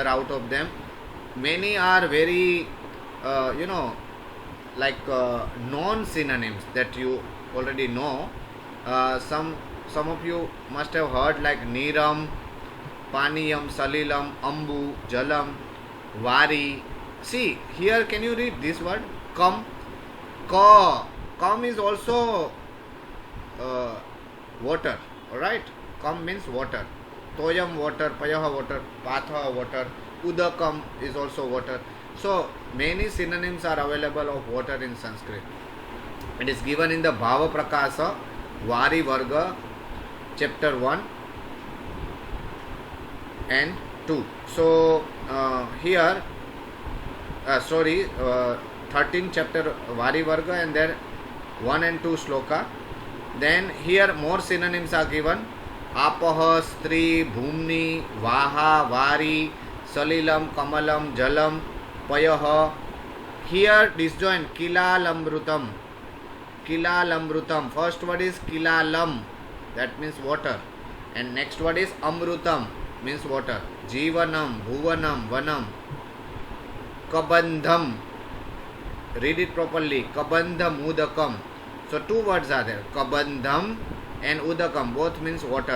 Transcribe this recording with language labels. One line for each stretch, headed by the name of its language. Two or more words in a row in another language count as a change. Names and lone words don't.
English: Out of them, many are very non synonyms that you already know. Some of you must have heard like
Sanskrit: नीरम्, पानीयम्, सलिलम्, अम्बु, जलम्, वारि.
English: See here, can you read this word? Kam. Ka. Kam is also water. Alright? Kam means water. Toyam water, Payaha water, Patha water, Udakam is also water. So many synonyms are available of water in Sanskrit. It is given in the Bhava Prakasa, Vari Varga, chapter 1 and 2. So here 13 chapter Vari Varga and then 1 and 2 sloka. Then here more synonyms are given.
Sanskrit: अपः, स्त्री, भूम्नि, वाहः, वारि, सलिलम्, कमलम्, जलम्, पयः.
English: Here disjoin Kilalamrutam.
Sanskrit: कीलालामृतम्.
English: First word is Kilalam, that means water. And next word is Amrutam, means water.
Sanskrit: जीवनम्, भुवनम्, वनम्. कबन्धम्.
English: Read it properly. Kabandham, Udakam. So two words are there. Kabandham and Udakam. Both means water.